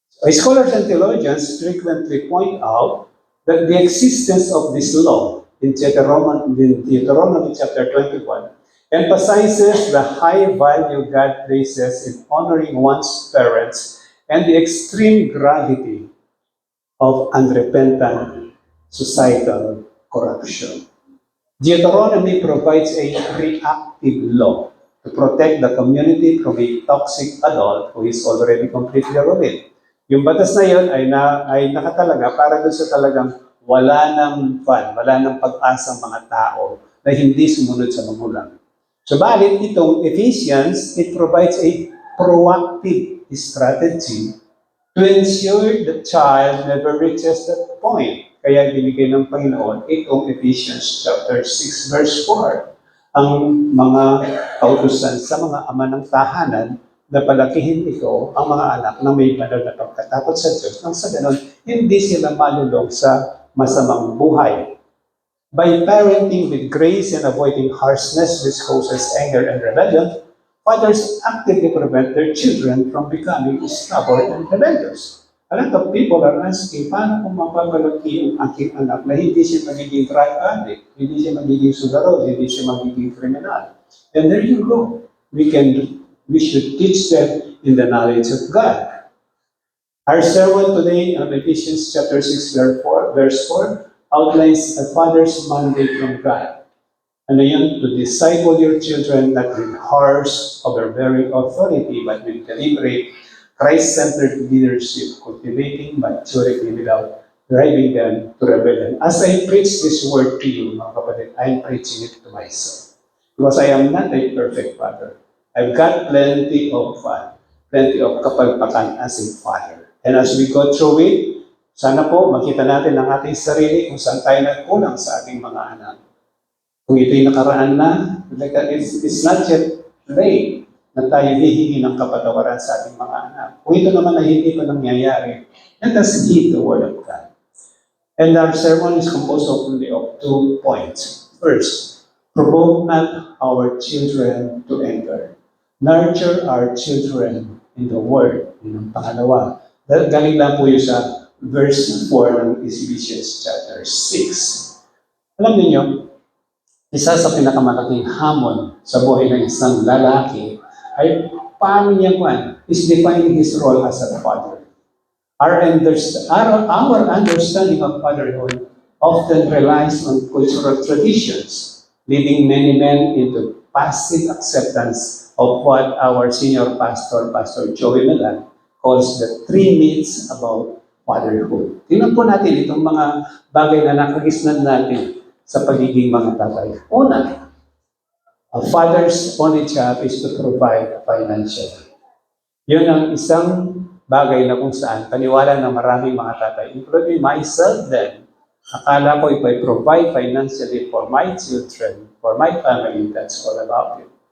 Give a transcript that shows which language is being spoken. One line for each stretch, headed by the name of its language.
English: Scholars and theologians frequently point out that the existence of this law in Deuteronomy chapter 21 emphasizes the high value God places in honoring one's parents and the extreme gravity of unrepentant societal corruption. Deuteronomy provides a reactive law to protect the community from a toxic adult who is already completely ruined.
Filipino: Yung batas na yun ay nakatalaga para doon sa talagang wala ng wala ng pag-asa ang mga tao na hindi sumunod sa magulang. Subalit itong
English: Ephesians, it provides a proactive strategy to ensure the child never reaches that point.
Filipino: Kaya binigay ng Panginoon itong Ephesians chapter 6 verse 4. Ang mga kautusan sa mga ama ng tahanan na palakihin ito ang mga anak na may banal na pagkatakot sa Diyos nang sa ganon hindi sila malulong sa masamang buhay.
English: By parenting with grace and avoiding harshness which causes anger and rebellion, fathers actively prevent their children from becoming stubborn and rebellious. A lot of people are asking,
Filipino: paano kung mapapalaki yung aking anak na hindi siya magiging drug addict, hindi siya magiging sugaro, hindi siya magiging criminal.
English: And there you go. We should teach them in the knowledge of God. Our sermon today on Ephesians chapter 6 verse 4 outlines a father's mandate from God.
Filipino: Ano yun?
English: To disciple your children not with harsh, overbearing authority, but with deliberate, Christ-centered leadership, cultivating maturity without driving them to rebellion. As I preach this word to you,
Filipino: mga kapatid,
English: I'm preaching it to myself. Because I am not a perfect father. I've got plenty of fun, plenty of kapalpakan as a father. And as we go through it,
Filipino: sana po makita natin ang ating sarili kung saan tayo nagkulang sa ating mga anak. Kung ito'y nakaraan na,
English: it's not yet late
Filipino: na tayo hihingi ng kapatawaran sa ating mga anak. Kung ito naman ay hindi pa nangyayari,
English: let us heed the word of God. And our sermon is composed only of 2 points. First, provoke not our children to anger. Nurture our children in the word.
Filipino: Yun ang pangalawa. Galing lang po yun sa verse 4 ng Ephesians chapter 6. Alam niyo, isa sa pinakamalaking hamon sa buhay ng isang lalaki ay paano niya
English: is defining his role as a father. Our understanding of fatherhood often relies on cultural traditions, leading many men into passive acceptance of what our senior pastor, Pastor Joey Melan, calls the 3 myths about fatherhood.
Filipino: Tingnan po natin itong mga bagay na nakagisnan natin sa pagiging mga tatay. Una,
English: a father's only job is to provide financially.
Filipino: Yun ang isang bagay na kung saan paniwala ng maraming mga tatay,
English: including myself then,
Filipino: akala ko
English: if I provide financially for my children, for my family, that's all about it.